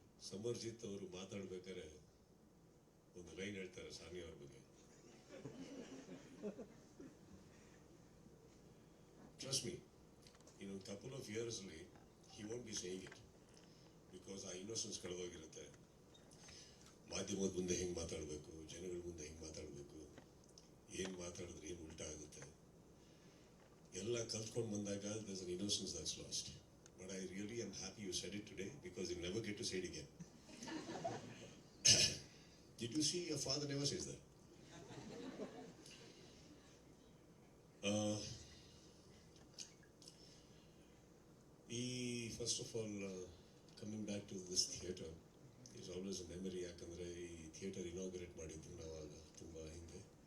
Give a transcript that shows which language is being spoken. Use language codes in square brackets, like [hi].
[kn] ಸಮರ್ಜಿತ್ ಅವರು ಮಾತಾಡ್ಬೇಕಾದ್ರೆ ಒಂದು ಲೈನ್ ಹೇಳ್ತಾರೆ ಸಾನಿಯಾ ಅವ್ರ ಬಗ್ಗೆ. [en] Trust me, in a couple of years he won't be saying it because our innocence [kn] ಕಳೆದೋಗಿರುತ್ತೆ. ಮಾಧ್ಯಮದ ಮುಂದೆ ಹೆಂಗೆ ಮಾತಾಡಬೇಕು, ಜನಗಳ ಮುಂದೆ ಹೆಂಗೆ ಮಾತಾಡಬೇಕು, ಏನು ಮಾತಾಡಿದ್ರೆ ಏನು ಉಲ್ಟಾ ಆಗುತ್ತೆ ಎಲ್ಲ ಕಲ್ತ್ಕೊಂಡು ಬಂದಾಗ [en] there's an innocence that's lost. But I really am happy you said it today because you never get to say it again. Did you see your father never says that? First of all, coming back to this theatre is always a memory. [kn] ಯಾಕಂದರೆ ಈ theatre inaugurate ಮಾಡಿದ್ರು ನಾವಾಗ ತುಂಬ ಹಿಂದೆ.